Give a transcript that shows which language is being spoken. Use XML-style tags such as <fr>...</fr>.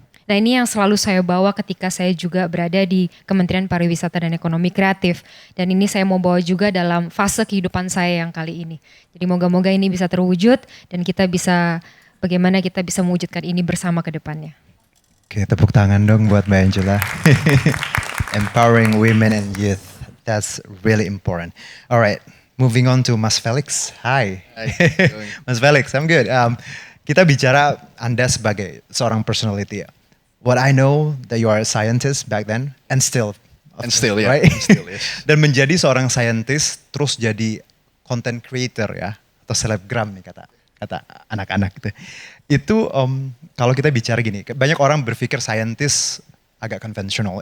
<id>Nah, ini yang selalu saya bawa ketika saya juga berada di Kementerian Pariwisata dan Ekonomi Kreatif. Dan ini saya mau bawa juga dalam fase kehidupan saya yang kali ini. Jadi moga-moga ini bisa terwujud dan kita bisa, bagaimana kita bisa mewujudkan ini bersama ke depannya. Oke, tepuk tangan dong buat Mbak Angela.</id> <en>Empowering women and youth, that's really important. Alright, moving on to Mas Felix. Hi. Mas Felix, I'm good.</en> <id>Kita bicara Anda sebagai seorang personality.</id> <en>What I know that you are a scientist back then and still. Yeah. Right? And still, yes.</en> <id>Dan menjadi seorang scientist terus jadi content creator ya, atau selebgram nih kata anak-anak gitu. Itu kalau kita bicara gini, banyak orang berpikir scientist agak konvensional.</id>